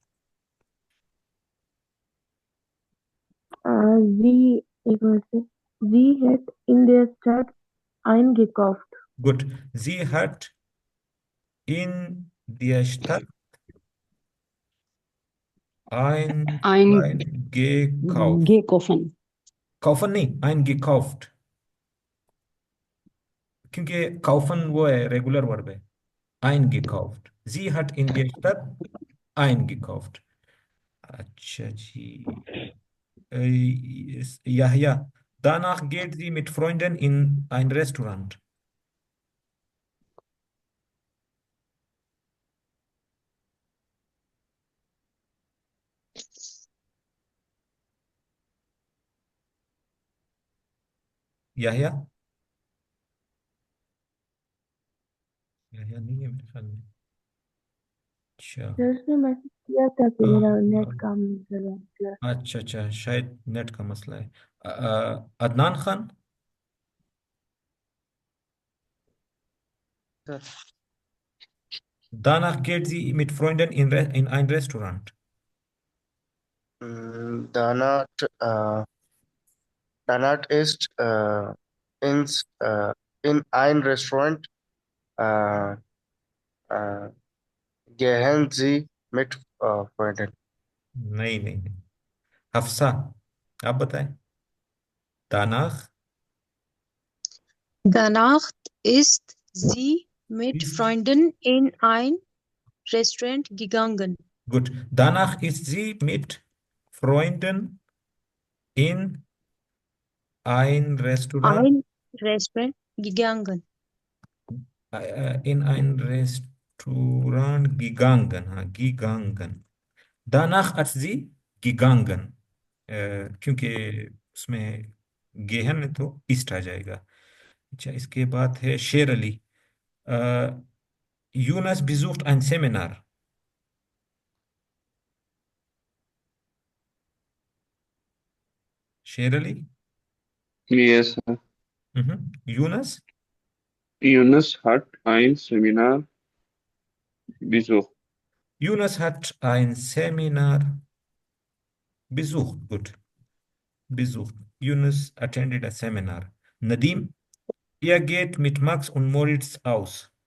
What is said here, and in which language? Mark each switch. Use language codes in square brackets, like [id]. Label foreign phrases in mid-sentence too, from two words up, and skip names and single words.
[ur] Sie, ایک منٹ سے, [de] Sie hat in der Stadt eingekauft। गुड, sie hat in der Stadt eingekauft। Gekaufen। [ur] kaufen नहीं, eingekauft, क्योंकि kaufen وہ ہے, [en] regular verb [ur] है। [de] eingekauft, sie hat in der Stadt eingekauft। [ur] اچھا جی. [de] Yahya, danach geht sie mit Freunden in ein Restaurant। [ur] याह्या। یحییٰ نہیں ہے میرے خیال میں. अच्छा। سر اس نے میسج کیا تھا کہ हाँ, میرا نیٹ हाँ। کام کر رہا ہے. اچھا اچھا، شاید نیٹ کا مسئلہ ہے. अदनान खान। सर [de] Danach geht sie mit Freunden in ein Restaurant। Danach, danach ist ins, in ein Restaurant äh, äh, gehen Sie mit Freunden. [ur] نہیں نہیں نہیں۔ حفصہ، آپ بتائیں. [de] Danach Danach ist sie mit ist, Freunden in ein Restaurant gegangen। gut, danach ist sie mit Freunden in ein Restaurant, Ein Restaurant gegangen। in ein Restaurant gegangen, हाँ gegangen। danach hat sie gegangen, [ur] کیونکہ اس میں گیہن ہے تو ایسٹ آ جائے گا. اچھا، اس کے بعد ہے شیر علی. [de] यूनस besucht ein Seminar। [ur] शेर अली। Yes, यूनस। [de] Yunus hat ein Seminar besucht. Yunus hat ein Seminar besucht. Gut, besucht. [en] Yunus attended a seminar. [de] Nadim, er geht mit Max und Moritz aus।